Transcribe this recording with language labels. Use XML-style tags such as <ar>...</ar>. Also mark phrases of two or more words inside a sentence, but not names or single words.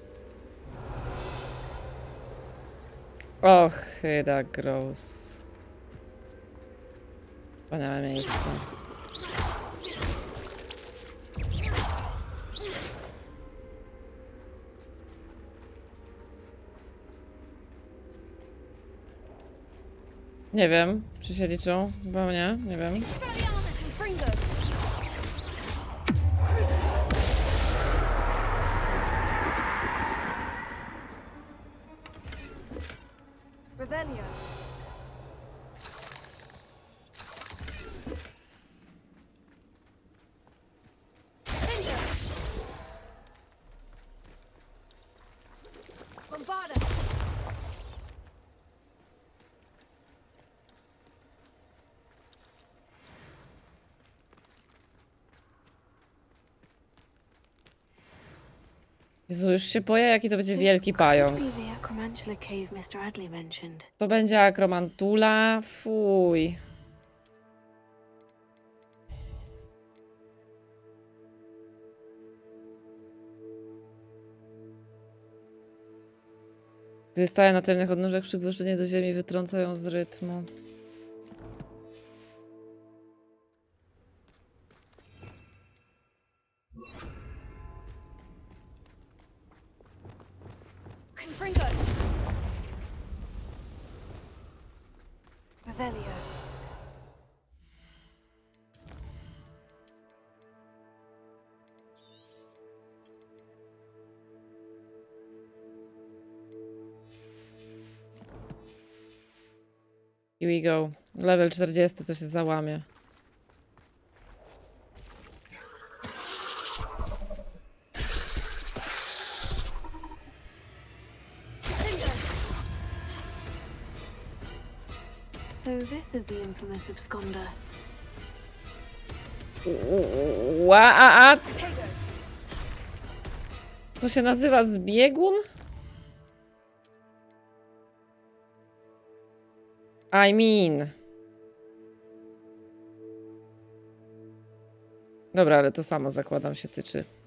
<pl>Och, chyba gross. Wspaniałe miejsce. Nie wiem, czy się liczą? Chyba nie, nie wiem. Revelio. Bombarda. Jezu, już się boję, jaki to będzie wielki pająk.</pl> <en>Could be the Acromantula cave Mr. Adley mentioned.</en> <pl>To będzie akromantula. Fuj. Gdy staje na tylnych odnóżach, przybliżenie do ziemi wytrącają z rytmu. Confringo. Revelio.</pl> <en>Here we go.</en> <pl>Level 40 to się załamie.</pl> <en>So this is the infamous absconder. What?</en> <pl>To się nazywa zbiegun?</pl> <en>I mean.</en> <pl>Dobra, ale to samo zakładam się tyczy.</pl>